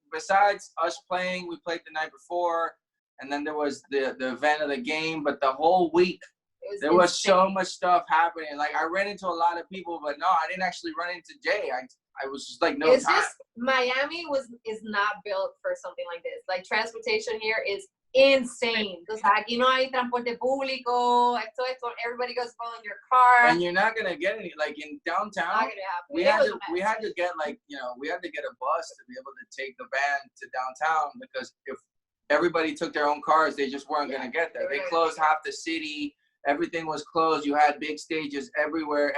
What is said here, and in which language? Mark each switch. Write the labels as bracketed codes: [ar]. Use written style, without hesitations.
[en] Besides us playing, we played the night before, and then there was the event of the game. But the whole week, there was so much stuff happening. Like I ran into a lot of people, but no, I didn't actually run into Jay. I was just like, no. It's time. Just Miami is not built for something like this. Like transportation here is insane. [es] Entonces aquí no hay transporte público. [en] Esto, everybody goes in your car. And you're not gonna get any. Like in downtown, we had to get like, you know, we had to get a bus to be able to take the band to downtown, because if everybody took their own cars, they just weren't gonna get there. They closed half the city. Everything was closed. You had big stages everywhere.